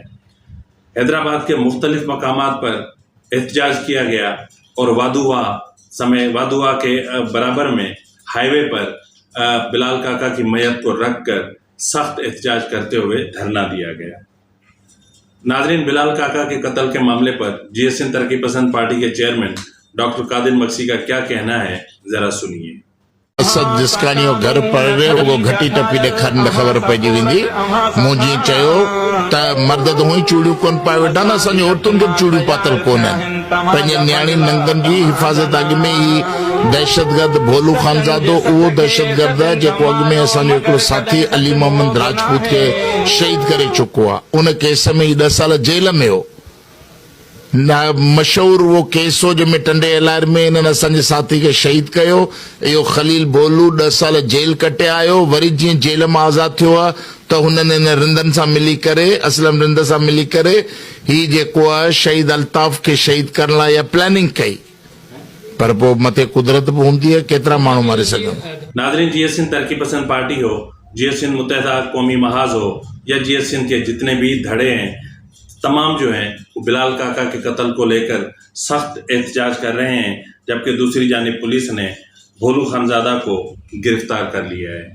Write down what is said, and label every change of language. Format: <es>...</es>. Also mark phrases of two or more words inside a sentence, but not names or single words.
<ur>حیدرآباد کے مختلف مقامات پر احتجاج کیا گیا اور وادوعہ کے برابر میں ہائی وے پر بلال کاکا کی میت کو رکھ کر سخت احتجاج کرتے ہوئے دھرنا دیا گیا. ناظرین، بلال کاکا کے قتل کے معاملے پر جی ایس این ترقی پسند پارٹی کے چیئرمین ڈاکٹر قادر مگسی کا کیا کہنا ہے، ذرا سنیے.</ur> <sd>जिसकानी घर पड़े वो घटी टपी ॾेखारींदे ख़बर पइजी वेंदी। मूं जीअं चयो त मर्द त हुई चूड़ियूं कोन पाए वेठा न, असांजी औरतुनि खे चूड़ियूं पातल कोन आहिनि। पंहिंजे न्याणी नंगनि जी हिफ़ाज़त अॻ में ही दहशतगर्द भोलू खानज़ादो उहो दहशतगर्द आहे जेको अॻ में असांजो हिकिड़ो साथी अली मोहम्मद राजपूत खे शहीद करे चुको आहे। उन केस में ही 10 साल जेल में हो। मशहूर वो केस हो जंहिंमें टंडे एलायर में इन्हनि असांजे साथी खे शहीद कयो। इहो ख़लील भोलू 10 साल जेल कटे आयो, वरी जीअं जेल मां आज़ाद थियो आहे त हुननि इन रिंदनि सां मिली करे, असलम रिंद सां मिली करे ही जेको आहे शहीद अल्ताफ़ खे शहीद करण लाइ इहा प्लानिंग कई, पर पोइ मथे कुदरत बि हूंदी है, केतिरा माण्हू मारे सघनि।</sd> <ur>ناظرین، جی ایس این ترقی پسند پارٹی ہو، جی ایس این متحدہ قومی محاذ ہو یا جی ایس این کے جتنے بھی دھڑے ہیں، تمام جو ہیں وہ بلال کاکا کے قتل کو لے کر سخت احتجاج کر رہے ہیں، جبکہ دوسری جانب پولیس نے بھولو خانزادہ کو گرفتار کر لیا ہے.</ur>